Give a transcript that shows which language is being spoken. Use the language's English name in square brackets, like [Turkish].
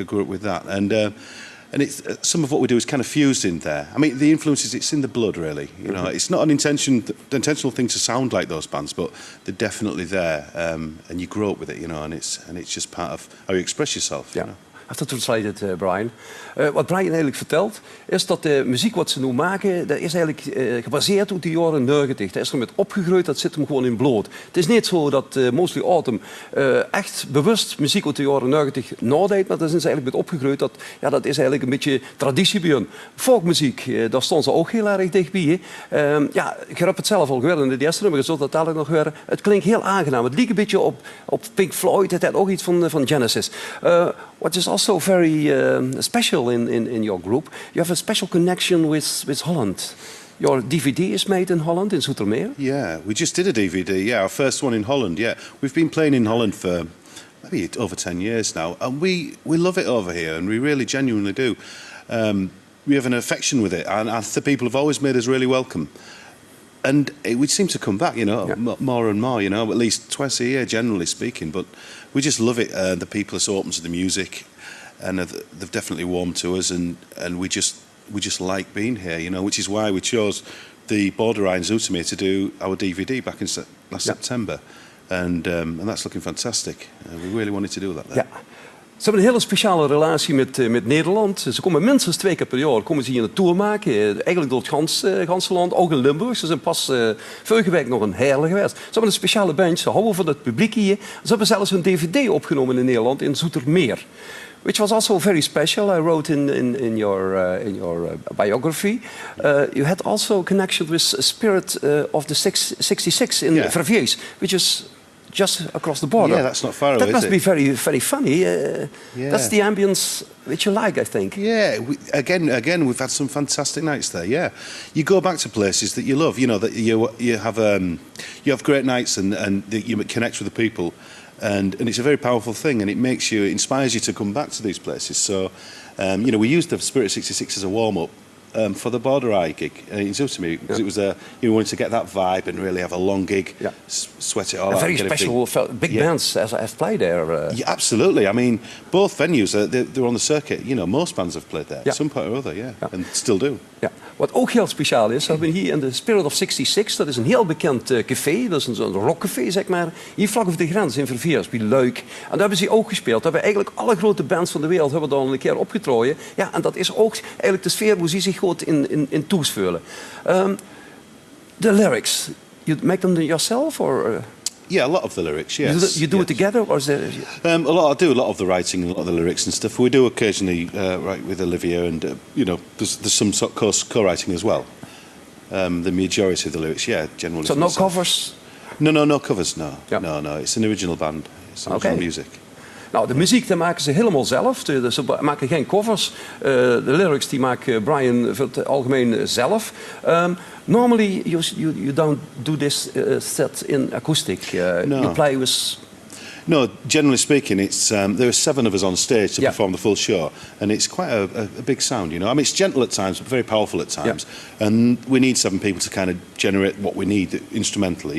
[English] I grew up with that, and it's some of what we do is kind of fused in there. I mean, the influences, it's in the blood, really. You know, it's not an intentional thing to sound like those bands, but they're definitely there, and you grow up with it, you know, and it's just part of how you express yourself. Yeah. You know? I have to translate it, Brian. [Dutch] Wat Brian eigenlijk vertelt, is dat de muziek wat ze nu maken, dat is eigenlijk gebaseerd op de jaren 90. Daar is er met opgegroeid, dat zit hem gewoon in bloed. Het is niet zo dat Mostly Autumn echt bewust muziek uit de jaren 90 nadeed, maar dat is eigenlijk met opgegroeid. Dat is eigenlijk een beetje traditie bij hun. Folkmuziek, daar stonden ze ook heel erg dichtbij. Je hebt het zelf al gehoord in de eerste nummer, je zult dat dadelijk nog horen. Het klinkt heel aangenaam. Het lijkt een beetje op Pink Floyd, het had ook iets van Genesis. [English] What is also very special in your group, you have a special connection with Holland. Your DVD is made in Holland, in Zoetermeer. Yeah, we just did a DVD. Yeah, our first one in Holland. Yeah, we've been playing in Holland for maybe over 10 years now, and we love it over here, and we really genuinely do. We have an affection with it, and the people have always made us really welcome. And it would seem to come back, you know, more and more, you know, at least twice a year, generally speaking. But we just love it. The people are so open to the music, and they've definitely warmed to us, and we just like being here, you know, which is why we chose the Border Eye in Zoetermeer to do our DVD back in last September, and that's looking fantastic. We really wanted to do that there. Yeah. [Dutch] Ze hebben een hele speciale relatie met Nederland. Ze komen minstens 2 keer per jaar hier een tour maken. Eigenlijk door het ganse land, ook in Limburg. Ze zijn pas vorige week nog een Heerlen geweest. Ze hebben een speciale band, ze houden van het publiek hier. Ze hebben zelfs een DVD opgenomen in Nederland, in Zoetermeer. [English] Which was also very special. I wrote in your biography. You had also connection with Spirit of the 66 in Verviers, which is just across the border. Yeah, that's not far away. That must be very, very funny. That's the ambience which you like, I think. Yeah, again, we've had some fantastic nights there. Yeah, you go back to places that you love. You know that you have great nights and that you connect with the people, and it's a very powerful thing, and it inspires you to come back to these places. So, you know, we used the Spirit 66 as a warm up. For the Border Eye gig in Zoetermeer, because it was you wanted to get that vibe and really have a long gig, sweat it all out. Very special, big bands have played there. Yeah, absolutely. I mean, both venues they're on the circuit. You know, most bands have played there at some point or other, and still do. [Dutch] Ja. Wat ook heel speciaal is, hebben we hier in de Spirit of 66, dat is een heel bekend café, dat is een rockcafé, zeg maar, hier vlak over de grens in Verviers, bij Luik. En daar hebben ze ook gespeeld. Daar hebben eigenlijk alle grote bands van de wereld hebben dan een keer opgetrooien. Ja, en dat is ook eigenlijk de sfeer hoe ze zich goed in toespelen. [English] The lyrics, you make them yourself or? Yeah, a lot of the lyrics. Yes, you do it together, or is there? I do a lot of the writing and a lot of the lyrics and stuff. We do occasionally write with Olivia, and you know, there's some sort of co-writing as well. The majority of the lyrics, generally. So no covers. No covers. No, no. It's an original band. It's original music. [Dutch] Nou, de muziek die maken ze helemaal zelf. Dus ze maken geen covers. De lyrics die maakt Brian voor het algemeen zelf. [English] Normally, you don't do this set in acoustic. You play with... No, generally speaking, it's there are 7 of us on stage to perform the full show, and it's quite a big sound, you know. I mean, it's gentle at times, but very powerful at times, and we need 7 people to kind of generate what we need instrumentally.